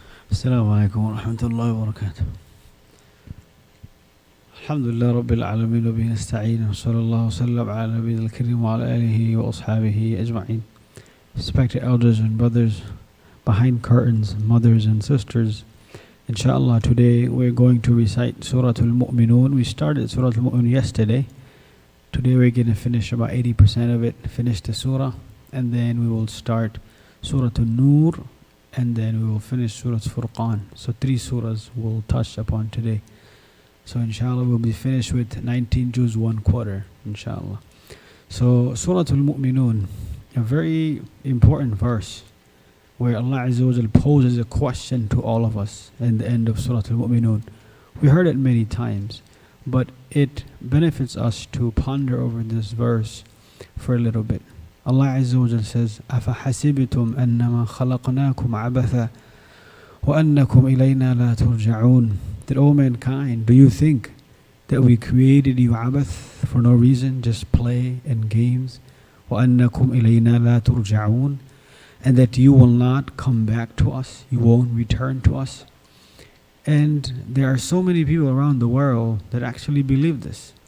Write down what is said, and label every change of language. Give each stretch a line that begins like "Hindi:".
Arabic: السلام عليكم ورحمة الله وبركاته. الحمد لله رب العالمين وبه نستعين وصلى الله وسلم على نبينا الكريم وعلى آله وأصحابه أجمعين.
English: Respected elders and brothers behind curtains, mothers and sisters, inshallah today we're going to recite Surah Al-Mu'minun. We started Surah Al-Mu'minun yesterday. Today we're going to finish about 80% of it, finish the surah, and then we will start Surah Al-Nur, and then we will finish Surah Furqan. So 3 surahs we'll touch upon today. So inshallah we'll be finished with 19 juz 1/4, inshallah. So Surah Al-Mu'minun, a very important verse where Allah Azza wa Jal poses a question to all of us in the end of Surah Al-Mu'minun. We heard it many times, but it benefits us to ponder over this verse for a little bit.
Arabic: Allah Azza wa Jal says, أَفَحَسِبْتُمْ أَنَّمَا خَلَقْنَاكُمْ عَبَثًا وَأَنَّكُمْ إِلَيْنَا لَا تُرْجَعُونَ.
English: That, O mankind, do you think that we created you abath, for no reason, just play and games?
Arabic: وَأَنَّكُمْ إِلَيْنَا لَا تُرْجَعُونَ.
English: And that you will not come back to us, you won't return to us. And there are so many people around the world that actually believe this.